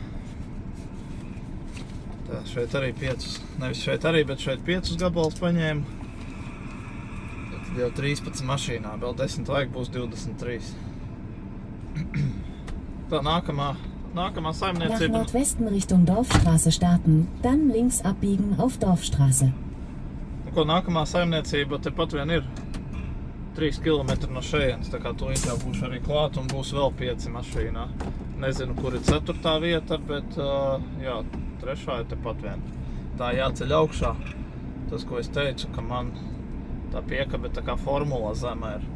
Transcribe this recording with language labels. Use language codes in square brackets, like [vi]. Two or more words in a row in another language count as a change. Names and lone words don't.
[lv] Tā, šeit arī 5, nevis šeit arī, bet šeit 5 gabalus paņēmu. Tad jau 13 mašīnā, vēl 10 vajag, būs 23. Tā, nākamā saimniecība. [de] Nach Nordwesten Richtung Dorfstraße starten, dann links abbiegen auf Dorfstraße. [lv] Nu, ko nākamā saimniecība tepat vien ir 3 km no šejienes, tā kā to jau būšu arī klāt un būs vēl 5 mašīnā. Nezinu, kur ir 4. vieta, bet jā, 3. ir tepat vien. Tā jāceļ augšā. Tas, ko es teicu, ka man tā piekabe tā kā formula zemē ir.